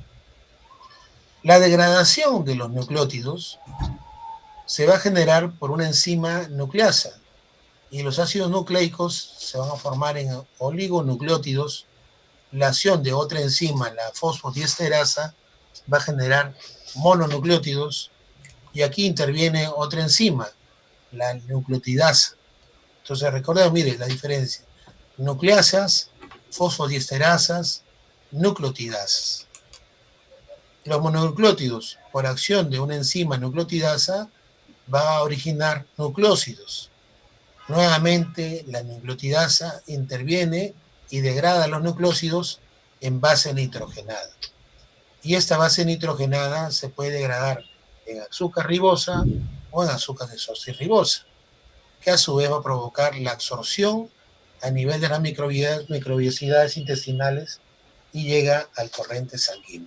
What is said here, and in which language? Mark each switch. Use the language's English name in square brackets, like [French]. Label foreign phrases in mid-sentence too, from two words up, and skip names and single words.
[Spanish] La degradación de los nucleótidos se va a generar por una enzima nucleasa, y los ácidos nucleicos se van a formar en oligonucleótidos. La acción de otra enzima, la fosfodiesterasa, va a generar mononucleótidos, y aquí interviene otra enzima, la nucleotidasa. Entonces recordemos, mire la diferencia: nucleasas, fosfodiesterasas, nucleotidasas. Los mononucleótidos, por acción de una enzima nucleotidasa, va a originar nucleósidos. Nuevamente, la nucleotidasa interviene y degrada los nucleósidos en base nitrogenada. Y esta base nitrogenada se puede degradar en azúcar ribosa o en azúcar desoxirribosa, que a su vez va a provocar la absorción a nivel de las microbiosidades intestinales y llega al torrente sanguíneo.